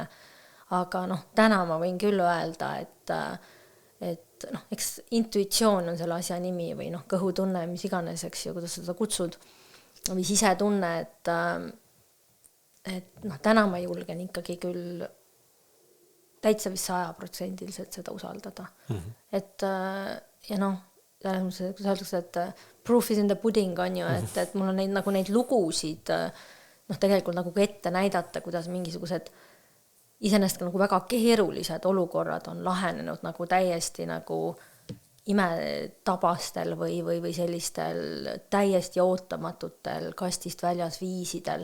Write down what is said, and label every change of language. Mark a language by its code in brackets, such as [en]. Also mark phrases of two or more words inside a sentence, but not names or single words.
[et] Aga täna ma võin küll öelda, et eks intuitsioon on selle asja nimi või kõhutunne, mis iganes, eks ju, kuidas seda kutsud või sisetunne, et täna ma julgen ikkagi küll täitsa vist 100% seda usaldada. Et ja kuidas öeldakse, et [en] proof is in the pudding [et] on ju, et mul on neid lugusid tegelikult nagu ette näidata, kuidas mingisugused iseenesest nagu väga keerulised olukorrad on lahenenud nagu täiesti nagu imetabastel või sellistel täiesti ootamatutel kastist väljas viisidel.